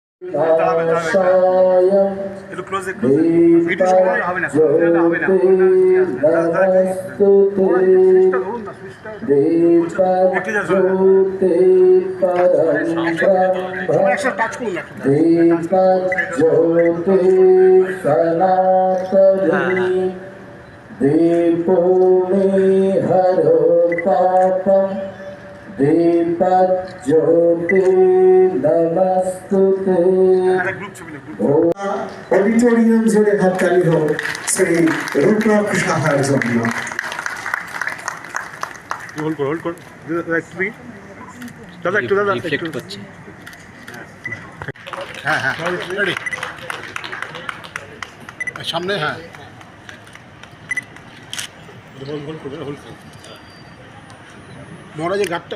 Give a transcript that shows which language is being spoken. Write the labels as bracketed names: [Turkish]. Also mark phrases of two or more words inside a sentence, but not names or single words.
[Bangla] একটু ক্লোজে ক্লোজে ভিডিও সময় হবে না, হবে না, সুইচটা ধরুন না, সুইচটা একটু যা চলে সবাই একসাথে টাচ করুন, [Sanskrit] दीपो मे हरो पापम दीपज्योति नमस्तुते। [Bangla] অডিটোরিয়াম জুড়ে হাততালি হোক শ্রী রূপক সাহার জন্য। সামনে, হ্যাঁ মহারাজের ঘাটটা